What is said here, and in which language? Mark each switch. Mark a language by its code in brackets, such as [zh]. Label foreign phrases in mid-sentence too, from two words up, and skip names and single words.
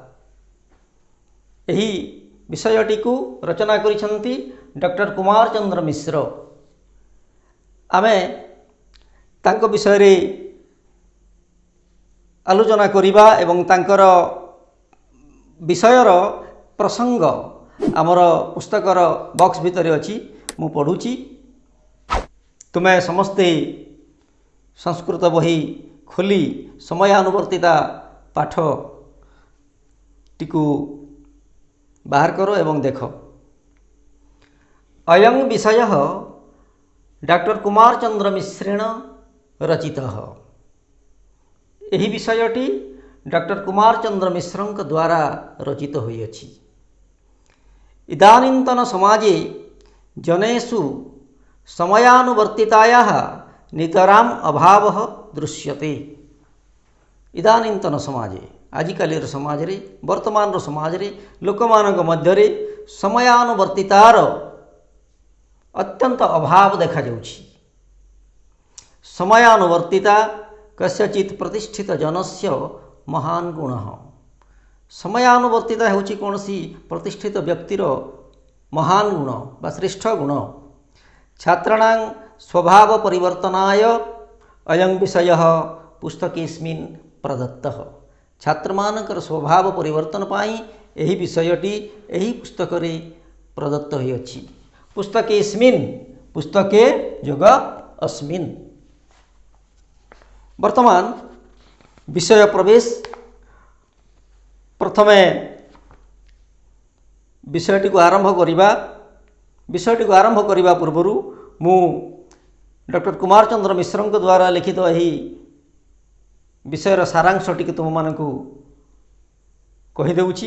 [or] ଏହି ବିଷୟଟି କୁ ରଚନା କରିଛନ୍ତି ଡକ୍ଟର କୁମାର ଚନ୍ଦ୍ର ମିଶ୍ର। ଆମେ ତାଙ୍କ ବିଷୟ ରେ ଆଲୋଚନା କରିବା ଏବଂ ତାଙ୍କର ବିଷୟର ପ୍ରସଙ୍ଗ ଆମର ପୁସ୍ତକର ବକ୍ସ ଭିତର ଅଛି ମୁଁ ପଢୁଛି। ତୁମେ ସମସ୍ତେ ସଂସ୍କୃତ ବହି ଖୋଲି ସମୟାନୁବର୍ତ୍ତିତା ପାଠ ଟିକୁ ବାହାର କର ଏବଂ ଦେଖ। [sa] अयं विषय डॉक्टर कुमार चंद्र मिश्रेण रचितः। [or] ଏହି ବିଷୟଟି ଡକ୍ଟର କୁମାର ଚନ୍ଦ୍ର ମିଶ୍ରଙ୍କ ଦ୍ୱାରା ରଚିତ ହୋଇଅଛି। [sa] इदानीन्तन समाजे जनेषु समयानुवर्तितायाः नितराम अभावः दृश्यते। इदानीन्तन समाजे [or] ଆଜିକାଲିର ସମାଜ ରେ ବର୍ତ୍ତମାନ ସମାଜ ରେ ଲୋକମାନଙ୍କ ମଧ୍ୟ ରେ ସମୟାନୁବର୍ତ୍ତିତାର ଅତ୍ୟନ୍ତ ଅଭାବ ଦେଖା ଯାଉଛି। [sa] समयानुवर्तिता कस्यचित् प्रतिष्ठित जनस्य महान गुणः। [or] ସମୟାନୁବର୍ତ୍ତିତା ହେଉଛି କୌଣସି ପ୍ରତିଷ୍ଠିତ ବ୍ୟକ୍ତିର ମହାନ ଗୁଣ ବା ଶ୍ରେଷ୍ଠ ଗୁଣ। [sa] छात्राणां स्वभाव परिवर्तनाय अयं विषयः पुस्तकेस्मिन् प्रदत्तः। [or] ଛାତ୍ରମାନଙ୍କର ସ୍ୱଭାବ ପରିବର୍ତ୍ତନ ପାଇଁ ଏହି ବିଷୟଟି ଏହି ପୁସ୍ତକ ରେ ପ୍ରଦତ୍ତ ହୋଇଅଛି। [sa] पुस्तकेस्मिन् पुस्तके जोग अस्मिन्। [or] ବର୍ତ୍ତମାନ ବିଷୟ ପ୍ରବେଶ ପ୍ରଥମେ ବିଷୟଟି କୁ ଆରମ୍ଭ କରିବା। ବିଷୟଟି କୁ ଆରମ୍ଭ କରିବା ପୂର୍ବରୁ ମୁଁ ଡକ୍ଟର କୁମାର ଚନ୍ଦ୍ର ମିଶ୍ରଙ୍କ ଦ୍ୱାରା ଲିଖିତ ଏହି ବିଷୟର ସାରାଂଶଟି କୁ ତୁମ ମାନଙ୍କୁ କହି ଦେଉଛି।